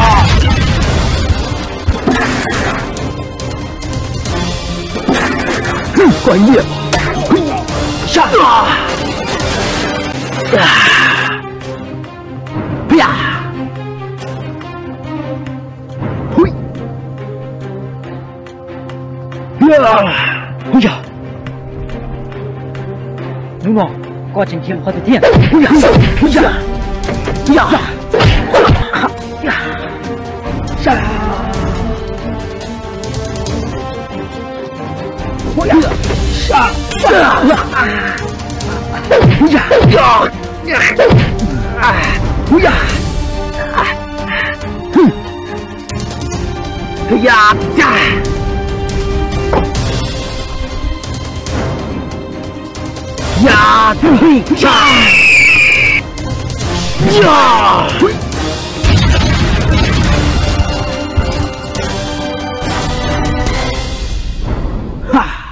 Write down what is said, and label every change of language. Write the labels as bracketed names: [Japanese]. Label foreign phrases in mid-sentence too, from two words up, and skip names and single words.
[Chinese] 关键！杀！不呀！嘿！哎呀！ [Vietnamese] đúng rồi, có chính thiên có thực thiên. Ui da, ui da, ui da, sa, ui da, sa, ui da, ui da, ui da, [Chinese] 呀，对呀，呀，哈，